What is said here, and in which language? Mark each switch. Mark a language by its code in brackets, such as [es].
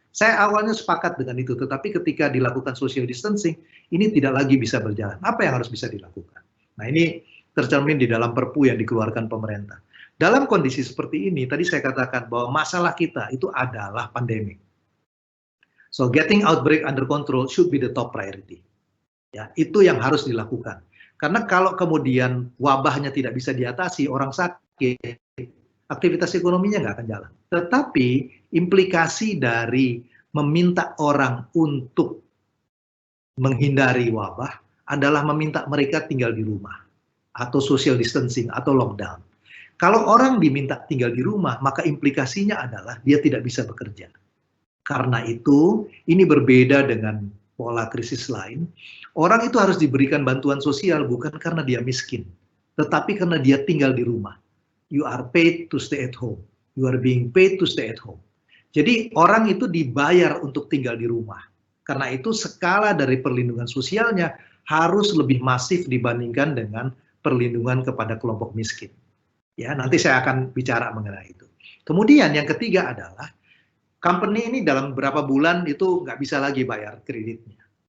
[id] Saya awalnya sepakat dengan itu, tetapi ketika dilakukan social distancing, ini tidak lagi bisa berjalan. Apa yang harus bisa dilakukan? Nah, ini tercermin di dalam perpu yang dikeluarkan pemerintah. Dalam kondisi seperti ini, tadi saya katakan bahwa masalah kita itu adalah pandemi. [en] So, getting outbreak under control should be the top priority. [id] Ya, itu yang harus dilakukan. Karena kalau kemudian wabahnya tidak bisa diatasi, orang sakit, aktivitas ekonominya nggak akan jalan. Tetapi implikasi dari meminta orang untuk menghindari wabah adalah meminta mereka tinggal di rumah atau social distancing atau lockdown. Kalau orang diminta tinggal di rumah, maka implikasinya adalah dia tidak bisa bekerja. Karena itu, ini berbeda dengan pola krisis lain. Orang itu harus diberikan bantuan sosial bukan karena dia miskin, tetapi karena dia tinggal di rumah. [en] You are paid to stay at home. You are being paid to stay at home. [id] Jadi orang itu dibayar untuk tinggal di rumah. Karena itu skala dari perlindungan sosialnya harus lebih masif dibandingkan dengan perlindungan kepada kelompok miskin. Ya, nanti saya akan bicara mengenai itu. Kemudian yang ketiga adalah company ini dalam beberapa bulan itu nggak bisa lagi bayar kreditnya.